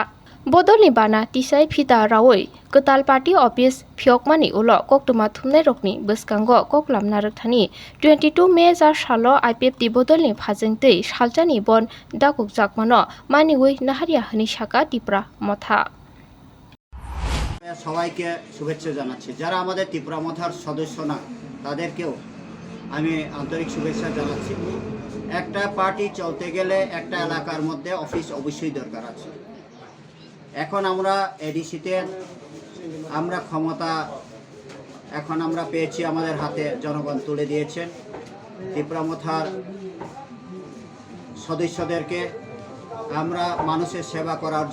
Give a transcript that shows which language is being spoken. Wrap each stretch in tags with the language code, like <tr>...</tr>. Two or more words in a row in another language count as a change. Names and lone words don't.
<trp>Bodolni bana tisai phita rawoi Ketal Party Office Phiokmani ulo koktuma thumnai rokni bwskango koklamna rokthani 22 May jar salo IPFT bodolni phajengtei saljani bon dakukjakmano maniwi naharia hini saka Tipra Motha</trp> <bn>সবাইকে শুভেচ্ছা জানাচ্ছি যারা আমাদের ত্রিপুরা মথার সদস্য না তাদেরকেও আমি আন্তরিক শুভেচ্ছা জানাচ্ছি একটা পার্টি চলতে গেলে একটা এলাকার মধ্যে অফিস অবশ্যই দরকার আছে এখন আমরা এডিসিতে আমরা ক্ষমতা এখন আমরা পেয়েছি আমাদের হাতে জনগণ তুলে দিয়েছেন ত্রিপুরা মথার সদস্যদেরকে আমরা মানুষের সেবা করার</bn>